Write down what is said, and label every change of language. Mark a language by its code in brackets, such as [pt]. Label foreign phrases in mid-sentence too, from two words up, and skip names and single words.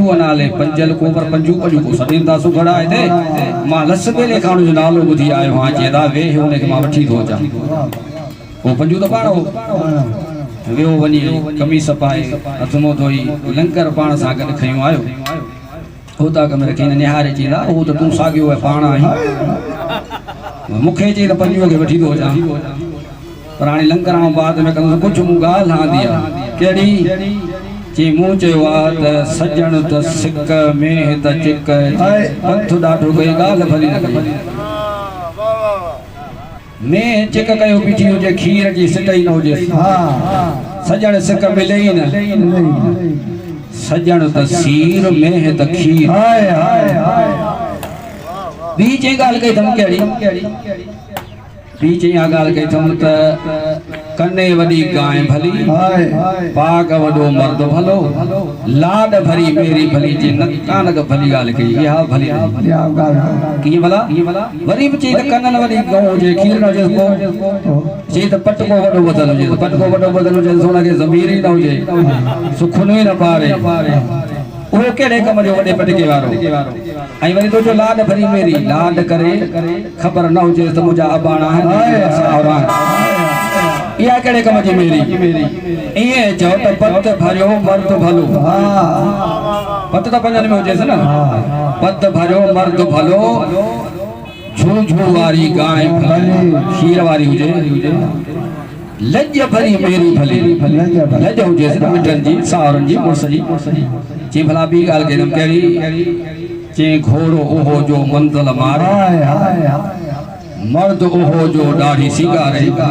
[sd] नाले पंजल को पर पंजू को सॾीनि था सुगड़ आहे हिते मां लस बेले खां उनजो नालो ॿुधी आयो आहियां चई अदा वेह उनखे मां वठी थो अचां पोइ पंजू त पाण वियो वञी कमीस पाए हथ मुंहुं धोई लंगर पाण सां गॾु खयूं आयो होता कम रखी निहारे चई ला वो तो तू सागियो है पाण आई मूंखे चई त पंजूअ खे वठी थो अचां पर हाणे लंगर ऐं बाद में कंदुसि कुझु मूं ॻाल्हि हणंदी आहे कहिड़ी चई मूं चयो आहे त सजण त सिक में त चिक पंथ ॾाढो कई ॻाल्हि भली न कई में चिक कयो बीठी हुजे खीर जी सिटई न हुजे सजण सिक मिले ई न सजण त सीर में त खीर ॿी चई ॻाल्हि कई अथऊं कहिड़ी ॿी चई ॻाल्हि कई अथऊं त कने वॾी गांइ भली पाग वॾो मर्द भलो लाड भरी मेरी भली जे नकानक भली ॻाल्हि कई इहा भली कीअं भला वरी बि चई त कननि वॾी गऊं हुजे खीर न हुजे चई त पटको वॾो ॿधल हुजे पटको वॾो ॿधल हुजे हुनखे ज़मीर ई न हुजे सुखुन ई न पारे उहो कहिड़े कम जो वॾे पटके वारो ऐं वरी तुंहिंजो लाड भरी मेरी लाड करे ख़बर न हुजे त मुंहिंजा अबाणा इहा कहिड़े कम जी मेरी ईअं चओ त पत भरियो मर्द भलो पत त 5 में हुजेसि न पत भरियो मर्द भलो झू वारी गांइ खीर वारी हुजे लज भरी मेरी भली लज हुजेसि न मिटनि जी सावरनि जी मुड़ुस जी चई भला ॿी ॻाल्हि कहिड़ी कहिड़ी चई घोड़ो ओहो जो मंज़िल मारे मर्द ओहो जो ॾाढी सिंगारे